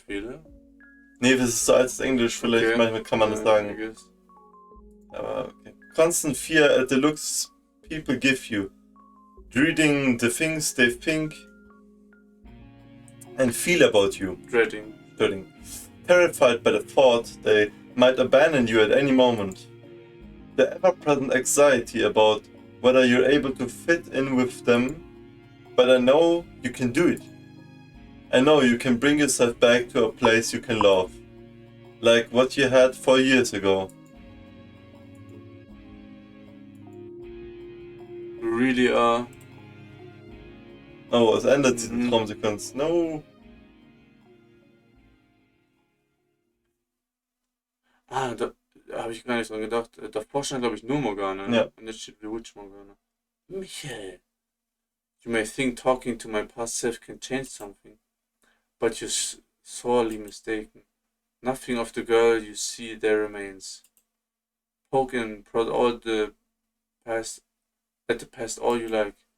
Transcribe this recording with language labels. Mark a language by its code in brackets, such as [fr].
[de] Nee, das ist so altes Englisch, vielleicht Okay. manchmal kann man das [en] I [de] sagen. [en] guess. [de] Aber okay. [en] Constant fear at the looks people give you. Reading the things they think and feel about you. Dreading. Terrified by the thought they might abandon you at any moment. The ever-present anxiety about whether you're able to fit in with them, but I know you can do it. I know you can bring yourself back to a place you can love. Like what you had 4 years ago. You really are. [de] Oh, es ändert sich die Traumsequenz. [en] No. [de] Da habe ich gar nicht dran gedacht. Davor stand, glaube ich, nur Morgana. Ja. Und jetzt steht Bewitched Morgana. [en] Michael. You may think talking to my past self can change something, but you're sorely mistaken. Nothing of the girl you see there remains. Poke and prod all the past at the past all you like.